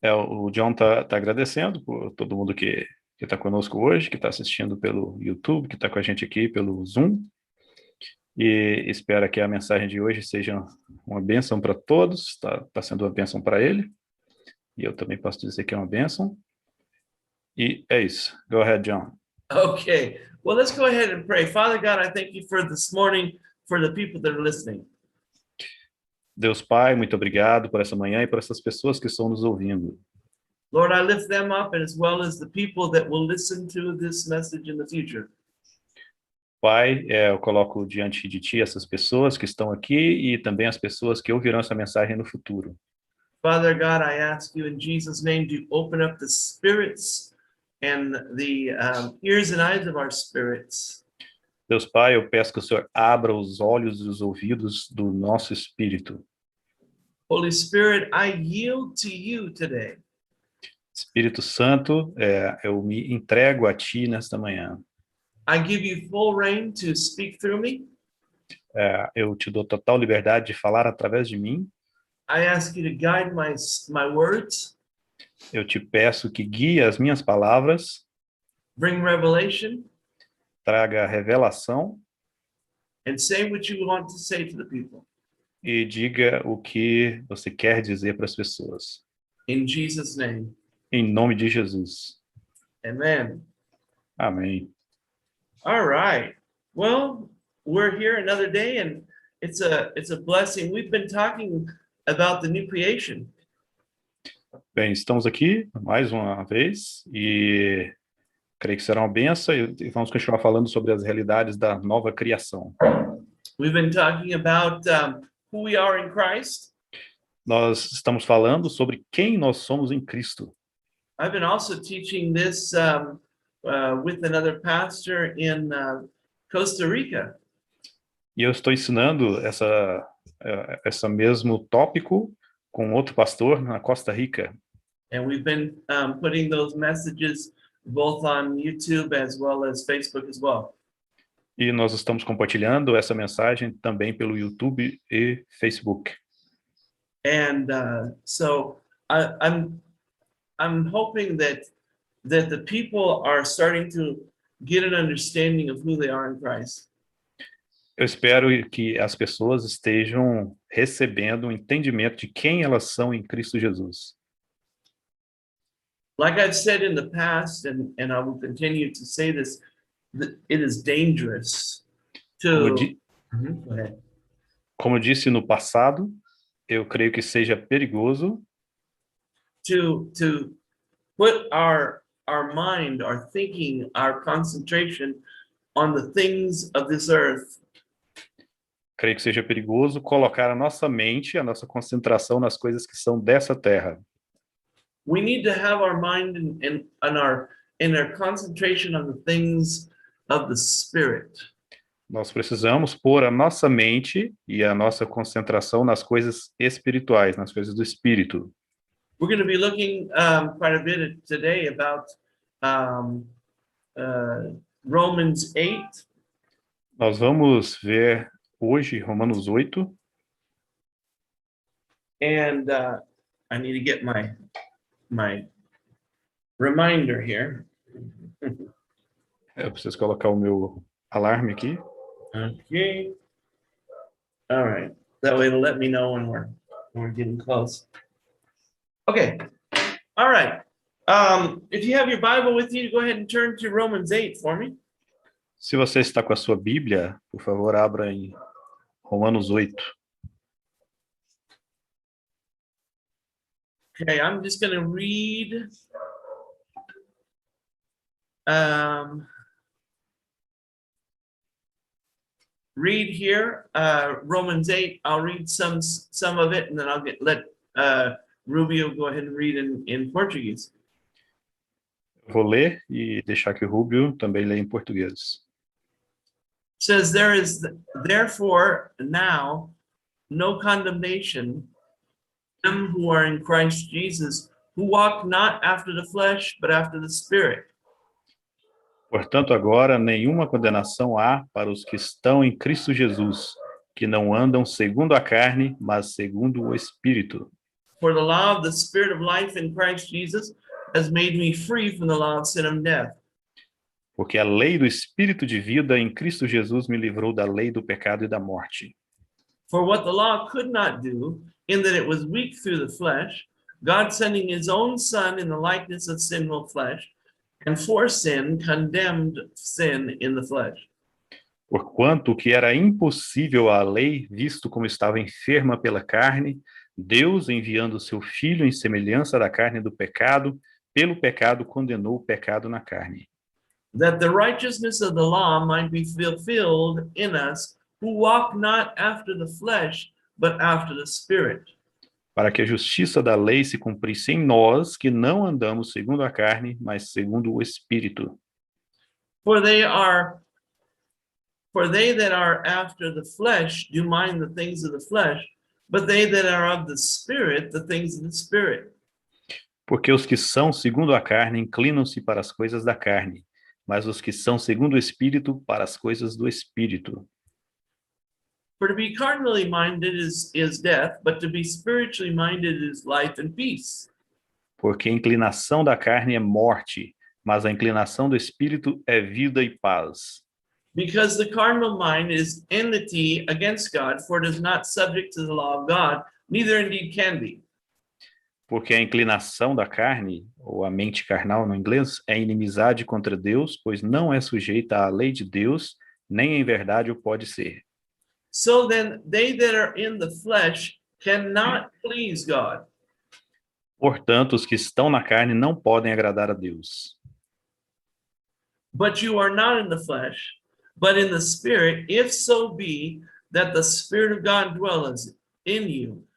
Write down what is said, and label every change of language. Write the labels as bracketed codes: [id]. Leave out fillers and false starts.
[pt] O John tá agradecendo por todo mundo que está conosco hoje, que está assistindo pelo YouTube, que está com a gente aqui pelo Zoom, e espera que a mensagem de hoje seja uma bênção para todos. Está sendo uma bênção para ele, e eu também posso dizer que é uma bênção, e é isso. [en] Go ahead, John. Okay, well, let's go ahead and pray. Father God, I thank you for this morning, for the people that are listening. [pt] Deus Pai, muito obrigado por essa manhã e por essas pessoas que estão nos ouvindo. [en] Lord, I lift them up, and as well as the people that will listen to this message in the future. [pt] Pai, eu coloco diante de Ti essas pessoas que estão aqui e também as pessoas que ouvirão essa mensagem no futuro. [en] Father God, I ask you in Jesus' name to open up the spirits and the ears and eyes of our spirits. [pt] Deus Pai, eu peço que o Senhor abra os olhos e os ouvidos do nosso espírito. [en] Holy Spirit, I yield to you today. [pt] Espírito Santo, eu me entrego a Ti nesta manhã. [en] I give you full reign to speak through me. [pt] Eu te dou total liberdade de falar através de mim. [en] I ask you to guide my words. [pt] Eu te peço que guie as minhas palavras. [en] Bring revelation. [pt] Traga revelação. [en] And say what you want to say to the people. [pt] E diga o que você quer dizer para as pessoas. [en] In Jesus' name. [pt] Em nome de Jesus. [en] Amen. [pt] Amém. [en] All right. Well, we're here another day, and it's a blessing. We've been talking about the new creation. [pt] Bem, estamos aqui mais uma vez e creio que será uma bênção e vamos continuar falando sobre as realidades da nova criação. [en] We've been talking about who we are in Christ. [pt] Nós estamos falando sobre quem nós somos em Cristo. [en] I've been also teaching this with another pastor in Costa Rica. [pt] E eu estou ensinando essa mesmo tópico com outro pastor na Costa Rica. [en] And we've been putting those messages both on YouTube as well as Facebook as well. [pt] E nós estamos compartilhando essa mensagem também pelo YouTube e Facebook. [en] And so I'm hoping that the people are starting to get an understanding of who they are in Christ. [pt] Eu espero que as pessoas estejam recebendo um entendimento de quem elas são em Cristo Jesus. [en] Like I've said in the past, and I will continue to say this, that it is dangerous to... Go ahead. [pt] Como eu disse no passado, eu creio que seja perigoso [en] to put our mind, our thinking, our concentration on the things of this earth. [pt] Creio que seja perigoso colocar a nossa mente, a nossa concentração nas coisas que são dessa terra. [en] We need to have our mind and our concentration on the things of the Spirit. [pt] Nós precisamos pôr a nossa mente e a nossa concentração nas coisas espirituais, nas coisas do espírito. [en] We're going to be looking quite a bit today about um, Romans 8. [pt] Nós vamos ver hoje Romanos 8. [en] And I need to get my reminder here. [pt] Eu preciso colocar o meu alarme aqui. [en] Okay. All right. That way it'll let me know when we're getting close. Okay. All right. If you have your Bible with you, go ahead and turn to Romans 8 for me. [pt] Se você está com a sua Bíblia, por favor, abra em Romanos 8. [en] Okay, I'm just going to read read here Romans 8. I'll read some of it, and then I'll let Rubio go ahead and read in Portuguese. [pt] Vou ler e deixar que o Rubio também leia em português. [en] It says, there is therefore now no condemnation to them who are in Christ Jesus, who walk not after the flesh, but after the Spirit. [pt] Portanto, agora nenhuma condenação há para os que estão em Cristo Jesus, que não andam segundo a carne, mas segundo o Espírito. [en] For the law of the Spirit of life in Christ Jesus has made me free from the law of sin and death. [pt] Porque a lei do Espírito de vida em Cristo Jesus me livrou da lei do pecado e da morte. [en] For what the law could not do, in that it was weak through the flesh, God sending his own Son in the likeness of sinful flesh, and for sin condemned sin in the flesh. [pt] Porquanto o que era impossível à lei, visto como estava enferma pela carne, Deus, enviando seu Filho em semelhança da carne do pecado, pelo pecado condenou o pecado na carne. [en] That the righteousness of the law might be fulfilled in us, who walk not after the flesh, but after the Spirit. [pt] Para que a justiça da lei se cumprisse em nós, que não andamos segundo a carne, mas segundo o Espírito. [en] For they that are after the flesh do mind the things of the flesh, but they that are of the Spirit, the things of the Spirit. [pt] Porque os que são segundo a carne inclinam-se para as coisas da carne, mas os que são segundo o Espírito, para as coisas do Espírito. [en] For to be carnally minded is death, but to be spiritually minded is life and peace. [pt] Porque a inclinação da carne é morte, mas a inclinação do Espírito é vida e paz. [en] Because the carnal mind is enmity against God, for it is not subject to the law of God, neither indeed can be. [pt] Porque a inclinação da carne, ou a mente carnal no inglês, é inimizade contra Deus, pois não é sujeita à lei de Deus, nem em verdade o pode ser. [en] So then they that are in the flesh cannot please God. [pt] Portanto, os que estão na carne não podem agradar a Deus. [en] But you are not in the flesh, but in the Spirit, if so be that the Spirit of God dwells in you.